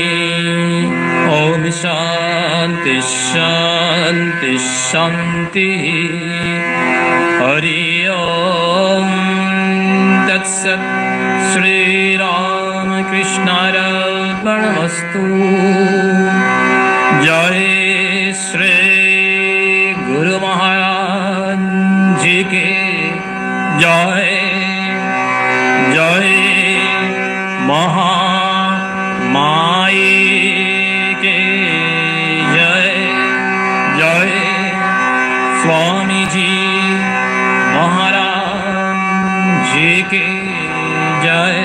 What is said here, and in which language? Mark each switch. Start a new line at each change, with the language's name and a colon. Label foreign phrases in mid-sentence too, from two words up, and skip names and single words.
Sanskrit: ओम शांति शांति शांति। हरि ओम तत्सत्। श्री राम कृष्णार्पणमस्तु।
Hindi: जय श्री गुरु महाराज जी के जय। जय महामाई के जय। जय स्वामी जी महाराज जी के जय।